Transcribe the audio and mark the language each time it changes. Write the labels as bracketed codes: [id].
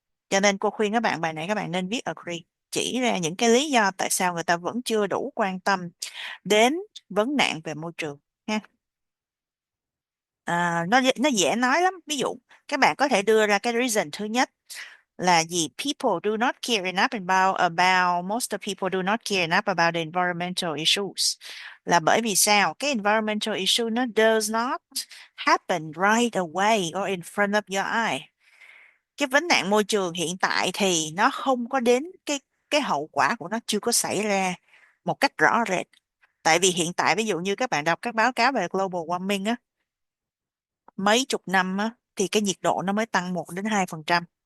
[vi] Cho nên cô khuyên các bạn bài này các bạn nên viết agree, chỉ ra những cái lý do tại sao người ta vẫn chưa đủ quan tâm đến vấn nạn về môi trường ha. Nó dễ nói lắm. Ví dụ các bạn có thể đưa ra cái reason thứ nhất là gì? [en] People do not care enough about most of people do not care enough about the environmental issues. [vi] Là bởi vì sao? [en] Cái environmental issue nó does not happen right away or in front of your eye. [vi] Cái vấn nạn môi trường hiện tại thì nó không có đến cái hậu quả của nó chưa có xảy ra một cách rõ rệt. Tại vì hiện tại ví dụ như các bạn đọc các báo cáo về global warming á, mấy chục năm á, thì cái nhiệt độ nó mới tăng 1 đến 2%.